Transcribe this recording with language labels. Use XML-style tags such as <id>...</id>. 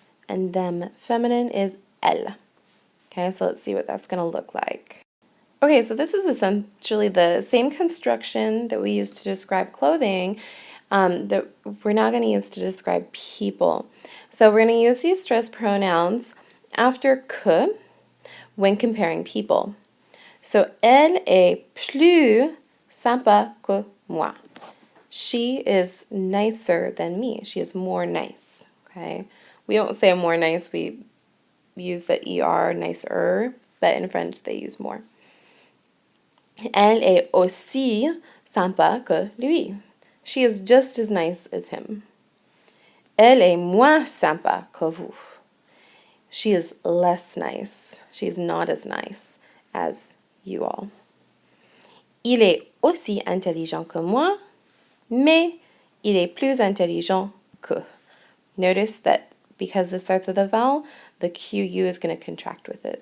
<en>And them feminine is elle. Okay, so let's see what that's going to look like. Okay, so this is essentially the same construction that we use to describe clothing that we're now going to use to describe people. So we're going to use these stressed pronouns after que when comparing people.</en> <fr>So, elle est plus sympa que moi.</fr> <en>She is nicer than me. She is more nice. Okay, we don't say more nice. We use the er, nicer, but in French they use more.</en> <fr>Elle est aussi sympa que lui.</fr> <en>She is just as nice as him.</en> <fr>Elle est moins sympa que vous.</fr> <en>She is less nice. She is not as nice as you all.</en> <fr>Il est aussi intelligent que moi, mais il est plus intelligent que.</fr> <en>Notice that because this starts with a vowel, the QU is going to contract with it.</en>